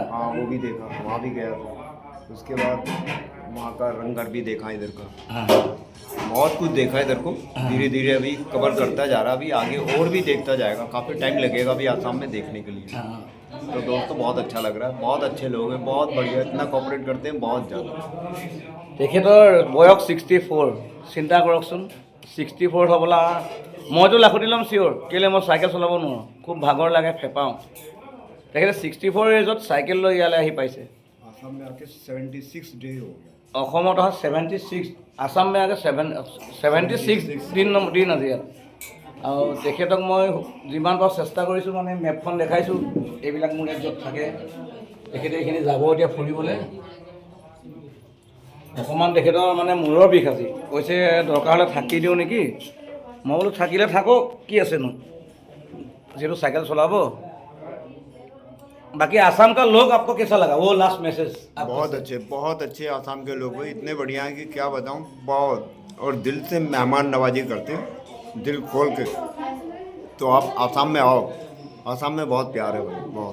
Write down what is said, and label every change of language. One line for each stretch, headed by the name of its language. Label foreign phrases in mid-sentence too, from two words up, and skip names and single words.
Hindi: हाँ वो भी देखा, वहाँ भी गया था। उसके बाद वहाँ का रंगघर भी देखा इधर का। बहुत कुछ देखा इधर को, धीरे धीरे अभी कवर करता जा रहा, अभी आगे और भी देखता जाएगा, काफ़ी टाइम लगेगा अभी आसाम में देखने के लिए। तो दोस्तों बहुत अच्छा लग रहा है, बहुत अच्छे लोग हैं, बहुत बढ़िया, इतना कोऑपरेट करते हैं बहुत ज़्यादा।
Assamese: তেখেতৰ বয়স 64। চিন্তা কৰকচোন, 64 হ'বলা। মইতো লাখুটি ল'ম চিয়'ৰ, কেলৈ মই চাইকেল চলাব নোৱাৰোঁ, খুব ভাগৰ লাগে, ফেঁপাওঁ। তেখেতে 64 এজত চাইকেল লৈ ইয়ালৈ আহি পাইছে।
Hindi: आसाम में आके 76 डे हो गया।
Assamese: অসমত অহা 76,
Hindi: आसाम में आके
Assamese: 76 দিন আজি ইয়াত। আৰু তেখেতক মই যিমান পাৰোঁ চেষ্টা কৰিছোঁ, মানে মেপখন দেখাইছোঁ, এইবিলাক মোৰ য'ত থাকে তেখেতে এইখিনি যাব এতিয়া ফুৰিবলৈ। অকণমান তেখেতৰ মানে মূৰৰ বিষ আজি, কৈছে দৰকাৰ হ'লে থাকি দিওঁ নেকি। মই বোলো থাকিলে থাকক, কি আছেনো, যিহেতু চাইকেল চলাব।
Hindi: बाकी आसाम का लोग आपको कैसा लगा, वो
English: last message?
Hindi: बहुत अच्छे आसाम के लोग हैं, इतने बढ़िया हैं कि क्या बताऊं, बहुत। और दिल से मेहमान नवाजी करते हैं, दिल खोल के। तो आप आसाम में आओ, आसाम में बहुत प्यार है भाई, बहुत।